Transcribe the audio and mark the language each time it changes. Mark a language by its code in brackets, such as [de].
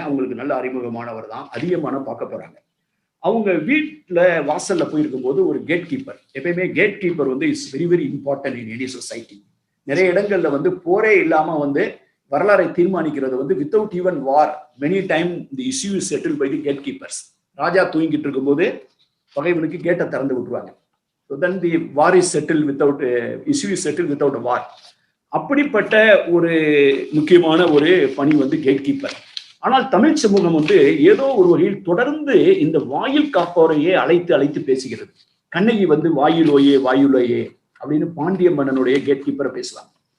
[ta] அவங்களுக்கு நல்ல அறிமுகமானவர் தான், அதிகமான பார்க்க போறாங்க. அவங்க வீட்டுல வாசல்ல போயிருக்கும் போது ஒரு கேட் கீப்பர், [en] எப்பயுமே gate keeper வந்து is very very important in any society. [ta] நிறைய இடங்கள்ல வந்து போரே இல்லாம வந்து வரலாறை தீர்மானிக்கிறது வந்து [en] Without even war many time the issue is settle by the gate keepers. [ta] ராஜா தூங்கிட்டு இருக்கும் போது பகைவனுக்கு கேட்டை திறந்து விட்டுருவாங்க. [en] So then the war is settled without issue is settled without a war. [ta] அப்படிப்பட்ட ஒரு முக்கியமான ஒரு பணி வந்து கேட் கீப்பர். ஆனால் தமிழ் சமூகம் வந்து ஏதோ ஒரு வகையில் தொடர்ந்து இந்த வாயில் காப்போரையே அழைத்து அழைத்து பேசுகிறது. கண்ணகி வந்து வாயிலோயே வாயுலோயே அப்படின்னு பாண்டிய மன்னனுடைய கேட் கீப்பரை பேசுவாங்க.